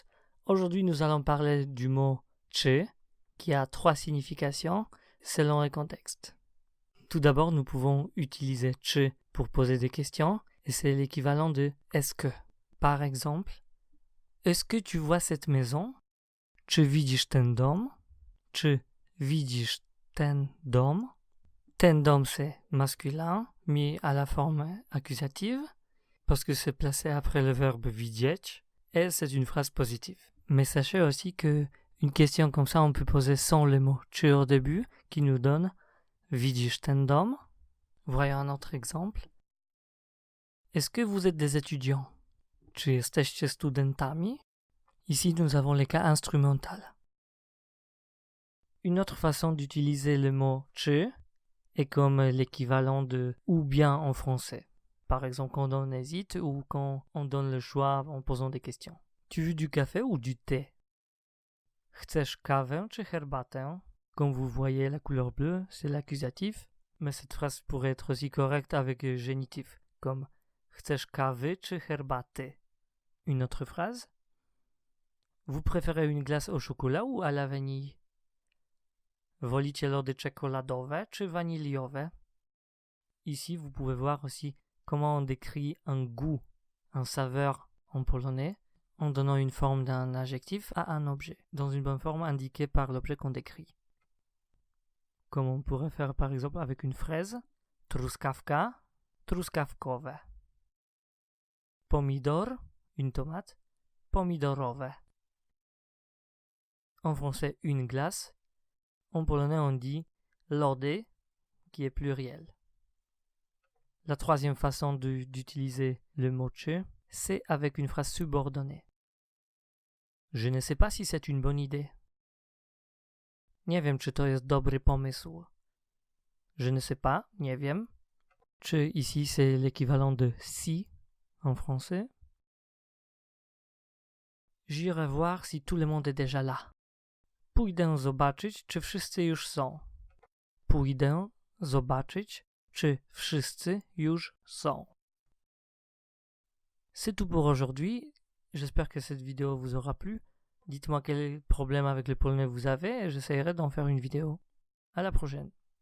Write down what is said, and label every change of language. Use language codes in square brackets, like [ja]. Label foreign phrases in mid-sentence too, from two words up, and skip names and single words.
[fr] Aujourd'hui, nous allons parler du mot « czy » qui a 3 significations selon le contexte. Tout d'abord, nous pouvons utiliser « czy » pour poser des questions et c'est l'équivalent de « est-ce que ». Par exemple, « Est-ce que tu vois cette maison ?»« [pl] Czy widzisz ten dom ?» »« Czy widzisz ten dom ?» Ten dom, [fr] c'est masculin, mis à la forme accusative, parce que c'est placé après le verbe widzieć, et c'est une phrase positive. Mais sachez aussi que une question comme ça, on peut poser sans le mot « czy » au début, qui nous donne « [pl] widzisz ten dom ?» [fr] Voyons un autre exemple. Est-ce que vous êtes des étudiants? [pl] Czy jesteście studentami? [fr] Ici, nous avons les cas instrumental. Une autre façon d'utiliser le mot « czy » est comme l'équivalent de « ou bien » en français. Par exemple, quand on hésite ou quand on donne le choix en posant des questions. Tu veux du café ou du thé? [pl] Chcesz kawę czy herbatę? [fr] Comme vous voyez, la couleur bleue, c'est l'accusatif, mais cette phrase pourrait être aussi correcte avec le génitif, comme [pl] Chcesz kawy czy herbaty? [fr] Une autre phrase. Vous préférez une glace au chocolat ou à la vanille? [pl] Wolicie lody czekoladowe czy waniliowe? [fr] Ici, vous pouvez voir aussi comment on décrit un goût, un saveur en polonais, en donnant une forme d'un adjectif à un objet, dans une bonne forme indiquée par l'objet qu'on décrit. Comme on pourrait faire par exemple avec une fraise, [pl] truskawka, truskawkowe. Pomidor, [fr] une tomate, pomidorowe. En français, une glace. En polonais, on dit lody, qui est pluriel. La troisième façon d'utiliser le mot « czy », c'est avec une phrase subordonnée. Je ne sais pas si c'est une bonne idée. [pl] Nie wiem, czy to jest dobry pomysł. [fr] Je ne sais pas, [pl] nie wiem. [fr] Czy ici, c'est l'équivalent de si en français. J'irai voir si tout le monde est déjà là. [pl] Pójdę zobaczyć, czy wszyscy już są. Pójdę zobaczyć, czy wszyscy już są. [fr] C'est tout pour aujourd'hui. J'espère que cette vidéo vous aura plu. Dites-moi quel problème avec le polonais vous avez et j'essaierai d'en faire une vidéo. À la prochaine.